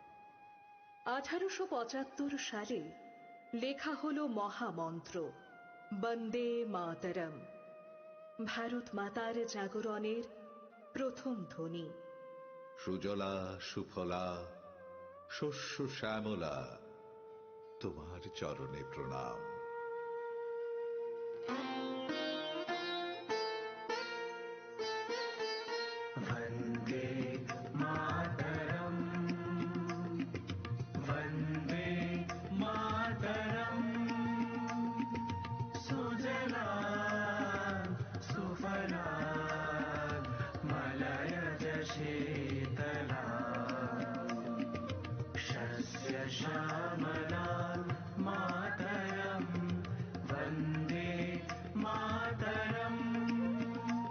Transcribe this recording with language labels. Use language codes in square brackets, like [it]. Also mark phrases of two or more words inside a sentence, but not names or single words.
[bn] 1875 সালে লেখা হলো মহামন্ত্র বন্দে মাতরম, ভারত মাতার জাগরণের প্রথম ধ্বনি। সুজলা সুফলা শস্য শ্যামলা, তোমার চরণে প্রণাম। [sa] वन्दे मातरम्, वन्दे मातरम्। सुजला सुफला मलयज शीतला, शस्य श्यामला मातरम्, वन्दे मातरम्।